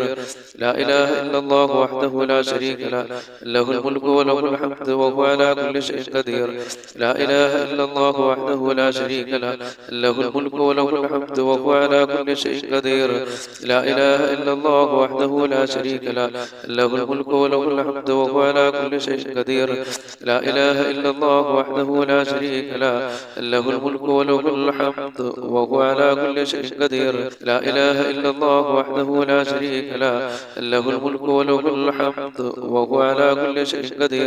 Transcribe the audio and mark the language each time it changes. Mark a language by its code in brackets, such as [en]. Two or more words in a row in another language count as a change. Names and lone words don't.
[ar] لا إله إلا الله وحده لا شريك له الملك وله الحمد وهو على كل شيء قدير. لا إله إلا الله وحده لا شريك له الملك وله الحمد وهو على كل شيء قدير. لا إله إلا الله وحده لا شريك له الملك وله الحمد وهو على كل شيء قدير. لا إله إلا الله وحده لا شريك له له الملك وله الحمد وهو على كل شيء قدير. لا إله إلا الله وحده لا شريك له له الملك وله الحمد وهو على كل شيء قدير.